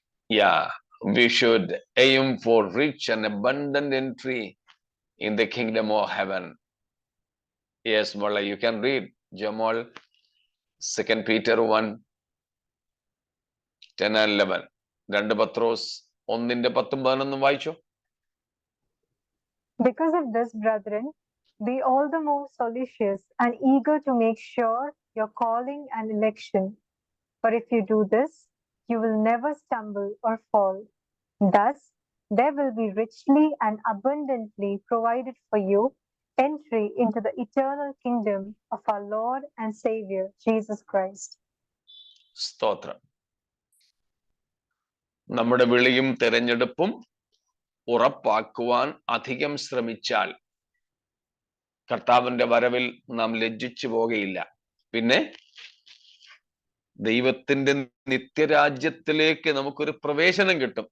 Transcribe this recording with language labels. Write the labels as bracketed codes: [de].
[en] Yeah, we should aim for rich and abundant entry in the kingdom of heaven. Yes, Mala, you can read Jamal, 2 Peter 1, 10 and 11. [ml] 2 Patros 1:10-11 വായിച്ചോ. [en] Because of this, brethren, be all the more solicitous and eager to make sure your calling and election. For if you do this, you will never stumble or fall. Thus, there will be richly and abundantly provided for you entry into the eternal kingdom of our Lord and Savior, Jesus Christ. [ml] സ്തോത്രം. നമ്മുടെ വിളിയും തെരഞ്ഞെടുപ്പും ഉറപ്പാക്കുവാൻ അധികം ശ്രമിച്ചാൽ കർത്താവിന്റെ വരവിൽ നാം ലജ്ജിച്ചു പോകുകയില്ല. പിന്നെ ദൈവത്തിന്റെ നിത്യരാജ്യത്തിലേക്ക് നമുക്കൊരു പ്രവേശനം കിട്ടും.